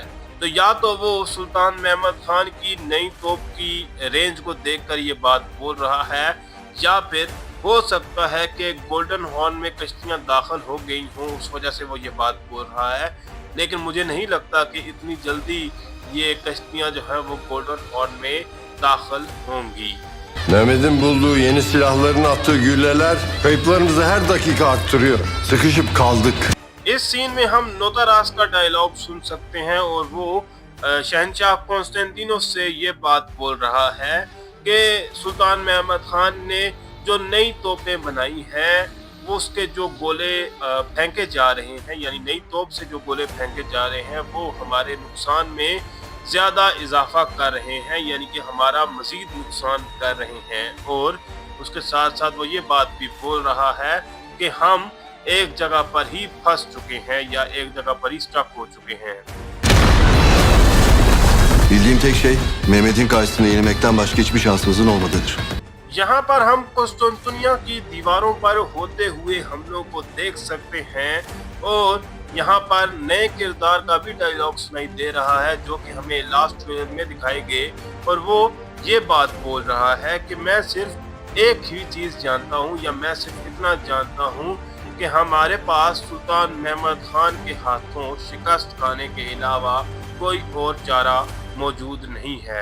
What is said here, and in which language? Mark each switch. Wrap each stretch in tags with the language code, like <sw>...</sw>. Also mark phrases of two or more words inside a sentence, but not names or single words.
<hi>तो या तो वो सुल्तान महमद खान की नई तोप की रेंज को देखकर ये बात बोल रहा है या फिर हो सकता है कि गोल्डन हॉर्न में कश्तियां दाखिल हो गई हों, उस वजह से वो ये बात बोल रहा है। लेकिन मुझे नहीं लगता कि इतनी जल्दी ये कश्तियां जो है वो गोल्डन हॉर्न में दाखिल होंगी।</hi> <tr>Mehmet'in bulduğu yeni silahların attığı gülleler kayıplarımızı her dakika arttırıyor. Sıkışıp kaldık.</tr> <hi>इस सीन में हम नोतारास का डायलॉग सुन सकते हैं और वो शहंशाह कॉन्स्टेंटिनोस से ये बात बोल रहा है कि सुल्तान महमद खान ने जो नई तोपें बनाई हैं वो उसके जो गोले फेंके जा रहे हैं, यानी नई तोप से जो गोले फेंके जा रहे हैं वो हमारे नुकसान में ज़्यादा इजाफा कर रहे हैं, यानी कि हमारा मज़ीद नुकसान कर रहे हैं। और उसके साथ साथ वो ये बात भी बोल रहा है कि हम एक जगह पर ही फंस चुके हैं या एक जगह पर ही स्टक हो चुके हैं।</hi> <tr>Bildiğim tek şey Mehmet'in karşısına yenilmekten başka hiçbir şansımızın olmadığıdır.</tr> <hi>यहाँ पर हम कुस्तुनतुनिया की दीवारों पर होते हुए हमलों को देख सकते हैं और यहाँ पर नए किरदार का भी डायलॉग सुनाई दे रहा है जो कि हमें</hi> <en>last trailer</en> <hi>में दिखाए गए और वो ये बात बोल रहा है कि मैं सिर्फ एक ही चीज़ जानता हूँ, या मैं सिर्फ इतना जानता हूँ कि हमारे पास सुल्तान महमद खान के हाथों शिकस्त खाने के अलावा कोई और चारा मौजूद नहीं है।</hi>